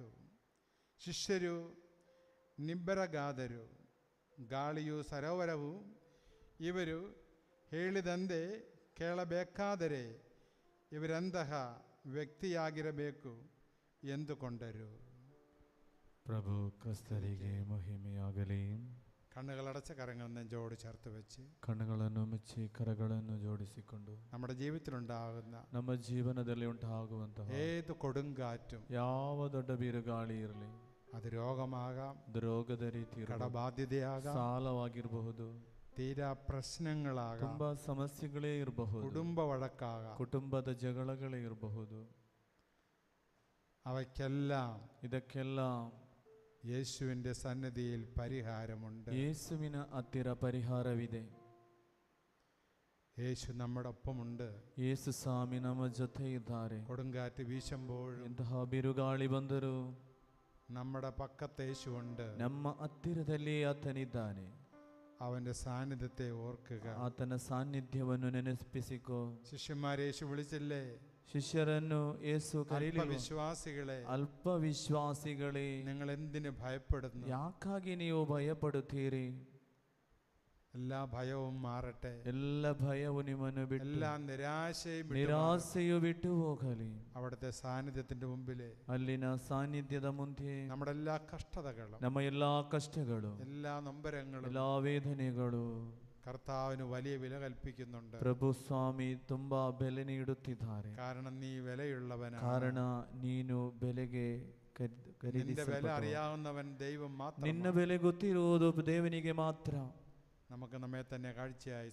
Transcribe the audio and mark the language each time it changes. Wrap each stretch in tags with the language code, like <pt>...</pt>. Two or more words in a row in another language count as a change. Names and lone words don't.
<kn>ಶಿಷ್ಯರು ನಿಬ್ಬರಗಾದರು. ಗಾಳಿಯು ಸರೋವರವು ಇವರು ಹೇಳಿದಂತೆ ಕೇಳಬೇಕಾದರೆ ಇವರೆಂತಹ ವ್ಯಕ್ತಿಯಾಗಿರಬೇಕು ಎಂದುಕೊಂಡರು. ಪ್ರಭು ಕ್ರಿಸ್ತರಿಗೆ ಮಹಿಮೆಯಾಗಲಿ.</kn> <ml>കണ്ണുകളടച്ച കരങ്ങൾ നെഞ്ചോട് ചേർത്ത് വെച്ച്</ml> <kn>ಕಣ್ಣುಗಳನ್ನು ಮುಚ್ಚಿ ಕರಗಳನ್ನು ಜೋಡಿಸಿಕೊಂಡು</kn> <ml>നമ്മുടെ ജീവിതത്തിലുണ്ടാകുന്ന</ml> <kn>ನಮ್ಮ ಜೀವನದಲ್ಲಿ ಉಂಟಾಗುವಂತಹ</kn> <ml>ഏത് കൊടുങ്കാറ്റും,</ml> <kn>ಯಾವ ದೊಡ್ಡ ಬಿರುಗಾಳಿ ಇರಲಿ,</kn> <ml>അത് രോഗമാകാം,</ml> <kn>ಅದು ರೋಗದ ರೀತಿ ಇರಬಹುದು,</kn> <ml>കടബാധ്യതയാകാം,</ml> <kn>ಸಾಲವಾಗಿರಬಹುದು,</kn> <ml>തീരാ പ്രശ്നങ്ങളാകാം,</ml> <kn>ತುಂಬಾ ಸಮಸ್ಯೆಗಳೇ ಇರಬಹುದು,</kn> <ml>കുടുംബ വഴക്കാകാം,</ml> <kn>ಕುಟುಂಬದ ಜಗಳಗಳೇ ಇರಬಹುದು.</kn> <ml>അവയ്ക്കെല്ലാം</ml> <kn>ಇದಕ್ಕೆಲ್ಲ</kn> <ml>യേശുവിൻ്റെ സന്നിധിയിൽ പരിഹാരമുണ്ട്.</ml> <kn>ಯೇಸುವಿನ ಹತ್ತಿರ ಪರಿಹಾರವಿದೆ.</kn> <ml>യേശു നമ്മുടെ ഒപ്പമുണ്ട്.</ml> <kn>ಯೇಸು ಸ್ವಾಮಿ ನಮ್ಮ ಜೊತೆ ಇದ್ದಾರೆ.</kn> <ml>കൊടുങ്കാറ്റ് വീശുമ്പോഴും</ml> <kn>ಎಂತಹ ಬಿರುಗಾಳಿ ಬಂದರೂ</kn> <ml>നമ്മുടെ പക്കത്ത് യേശുവുണ്ട്.</ml> <kn>ನಮ್ಮ ಹತ್ತಿರದಲ್ಲಿ ಆತನಿದ್ದಾನೆ.</kn> <ml>അവന്റെ സാന്നിധ്യത്തെ ഓർക്കുക.</ml> <kn>ಆತನ ಸಾನ್ನಿಧ್ಯವನ್ನು ನೆನಪಿಸಿಕೋ.</kn> <ml>ശിഷ്യന്മാരെ യേശു വിളിച്ചില്ലേ?</ml> <kn>ಶಿಷ್ಯರನ್ನು ಯೇಸು ಕರೀಲಿಲ್ಲ.</kn> <ml>വിശ്വാസികളെ,</ml> <kn>ಅಲ್ಪ ವಿಶ್ವಾಸಿಗಳೇ,</kn> <ml>നിങ്ങൾ എന്തിന് ഭയപ്പെടുന്നു?</ml> <kn>ಯಾಕಾಗಿ ನೀವು ಭಯಪಡುತ್ತೀರಿ?</kn> <ml>എല്ലാ ഭയവും മാറട്ടെ.</ml> <kn>ಎಲ್ಲ ಭಯವು ನಿಮ್ಮನ್ನು ಬಿಟ್ಟು,</kn> <ml>എല്ലാ നിരാശയും</ml> <kn>ನಿರಾಸೆಯು ಬಿಟ್ಟು ಹೋಗಲಿ.</kn> <ml>അവിടുത്തെ സാന്നിധ്യത്തിന്റെ മുമ്പിലെ,</ml> <kn>ಅಲ್ಲಿನ ಸಾನ್ನಿಧ್ಯದ ಮುಂದೆ</kn> <ml>നമ്മുടെ എല്ലാ കഷ്ടതകളും,</ml> <kn>ನಮ್ಮ ಎಲ್ಲಾ ಕಷ್ಟಗಳು,</kn> <ml>എല്ലാ നൊമ്പരങ്ങളും,</ml> <kn>ಎಲ್ಲಾ ವೇದನೆಗಳು</kn> <ml>കർത്താവിന് വലിയ വില കൽപ്പിക്കുന്നുണ്ട്.</ml> <kn>ಪ್ರಭು ಸ್ವಾಮಿ ತುಂಬಾ ಬೆಲೆ ನೀಡುತ್ತಿದ್ದಾರೆ.</kn> <ml>കാരണം നീ വിലയുള്ളവനാണ്.</ml> <kn>ಕಾರಣ ನೀನು ಬೆಲೆಗೆ</kn> <ml>നിന്റെ വില അറിയാവുന്നവൻ ദൈവം മാത്രം.</ml> <kn>ನಿನ್ನ ಬೆಲೆ ಗೊತ್ತಿರುವುದು ದೇವನಿಗೆ ಮಾತ್ರ.</kn> <ml>നമുക്ക് നമ്മെ തന്നെ കാഴ്ചയായി</ml>